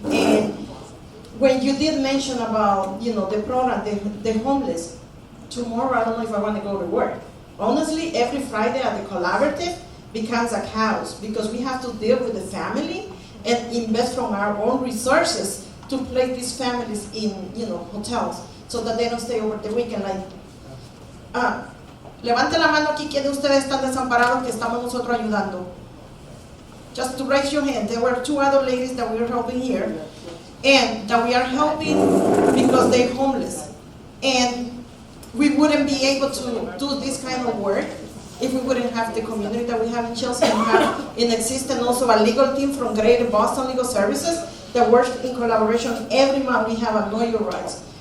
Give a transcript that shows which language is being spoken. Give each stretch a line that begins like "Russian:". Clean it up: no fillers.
English: And when you did mention about, you know, the program, the homeless, tomorrow I don't know if I want to go to work. Honestly, every Friday at the collaborative becomes a chaos because we have to deal with the family and invest from our own resources to place these families in, you know, hotels so that they don't stay over the weekend.
Spanish: Like, levante la mano aquí quienes de ustedes están desamparados que estamos nosotros ayudando.
English: Just to raise your hand. There were 2 other ladies that we were helping here, and that we are helping because they're homeless. And we wouldn't be able to do this kind of work if we wouldn't have the community that we have in Chelsea, and have in existence also a legal team from Greater Boston Legal Services that works in collaboration. Every month we have a Know Your Rights.